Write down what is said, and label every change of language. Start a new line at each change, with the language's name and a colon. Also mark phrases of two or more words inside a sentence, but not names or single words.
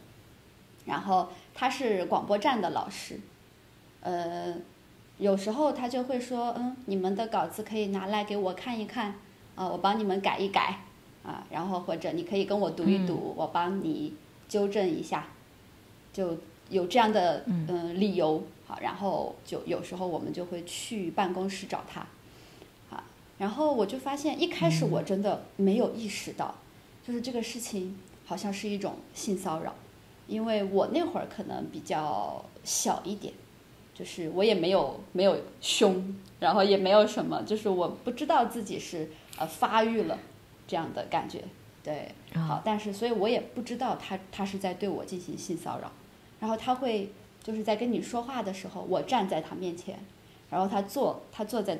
Chinese: 然後他是廣播站的老師，有時候他就會說，你們的稿子可以拿來給我看一看，我幫你們改一改，然後或者你可以跟我讀一讀，我幫你糾正一下，就有這樣的理由，好，然後就有時候我們就會去辦公室找他，然後我就發現一開始我真的沒有意識到，就是這個事情好像是一種性騷擾，因為我那會兒可能比較小一點，就是我也沒有凶，然後也沒有什麼，就是我不知道自己是發育了這樣的感覺，对，好，但是所以我也不知道他是在对我進行性騷擾，然後他会就是在跟你說話的時候，我站在他面前，然後他坐在